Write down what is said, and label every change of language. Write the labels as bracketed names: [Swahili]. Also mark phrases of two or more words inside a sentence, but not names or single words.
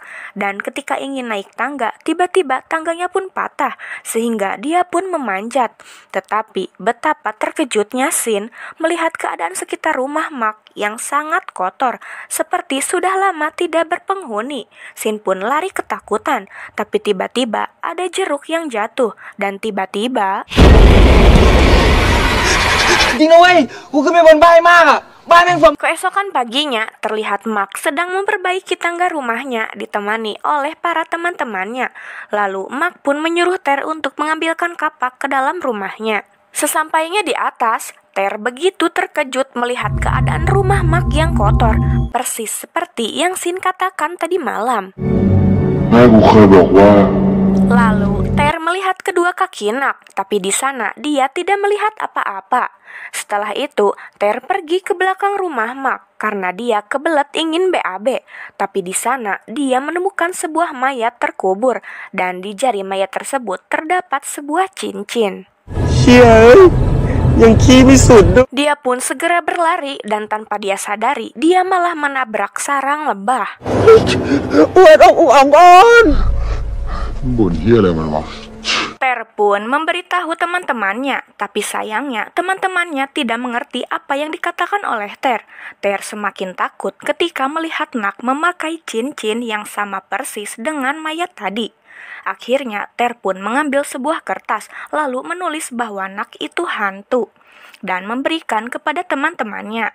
[Indonesian] Dan ketika ingin naik tangga, tiba-tiba tangganya pun patah, sehingga dia pun memanjat. Tetapi betapa terkejutnya Sin melihat keadaan sekitar rumah Mark yang sangat kotor, seperti sudah lama tidak berpenghuni. Sin pun lari ketakutan, tapi tiba-tiba ada jeruk yang jatuh, dan tiba-tiba... [Thai] จริงนะเว้ยกูขึ้นไปบนบ้านมากอ่ะบ้านแม่งฝน [Indonesian] Keesokan paginya, terlihat Mark sedang memperbaiki tangga rumahnya ditemani oleh para teman-temannya. Lalu Mark pun menyuruh Ter untuk mengambilkan kapak ke dalam rumahnya. Sesampainya di atas, Ter begitu terkejut melihat keadaan rumah Mark yang kotor, persis seperti yang Sin katakan tadi malam. Lalu Ter melihat kedua kaki Nak, tapi di sana dia tidak melihat apa-apa. Setelah itu, Ter pergi ke belakang rumah Mark karena dia kebelet ingin BAB. Tapi di sana dia menemukan sebuah mayat terkubur dan di jari mayat tersebut terdapat sebuah cincin. [Thai] เชี่ยยังขี้ไม่สุดด้วย [Indonesian] Dia pun segera berlari dan tanpa dia sadari, dia malah menabrak sarang lebah. [Thai] ปวดอกอ่อนอ่อน บ่นเหี้ยอะไรมันวะ [Indonesian] Ter pun memberitahu teman-temannya, tapi sayangnya teman-temannya tidak mengerti apa yang dikatakan oleh Ter. Ter semakin takut ketika melihat Nak memakai cincin yang sama persis dengan mayat tadi. Akhirnya Ter pun mengambil sebuah kertas lalu menulis bahwa Nak itu hantu dan memberikan kepada teman-temannya.